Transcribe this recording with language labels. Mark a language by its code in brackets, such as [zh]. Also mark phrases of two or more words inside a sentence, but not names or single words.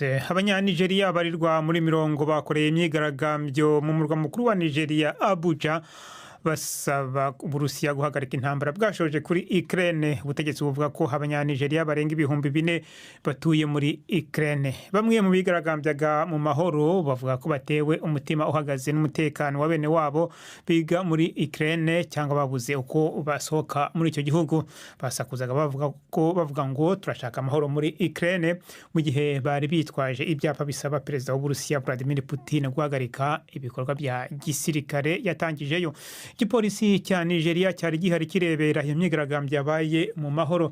[rw] Abanyanigeria barirwa muri mirongo bakoreye imyigaragambyo mu murwa mukuru wa Nigeria Abuja basaba Uburusiya guhagarika intambara bwashoje kuri Ukraine. Ubutegetsi buvuga ko abanyanigeria barenga 4,000 batuye muri Ukraine. Bamwe mu bigaragambyaga mu mahoro bavuga ko batewe umutima uhagaze n'umutekano wa bene wabo biga muri Ukraine cyangwa babuze uko basohoka muri icyo gihugu. Basakuzaga bavuga ngo turashaka amahoro muri Ukraine, mu gihe bari bitwaje ibyapa bisaba perezida w'Uburusiya Vladimir Putin guhagarika ibikorwa bya gisirikare yatangijeyo. Igipolisi cya Nigeria cyari gihari kirebera iyo myigaragambyo yabaye mu mahoro.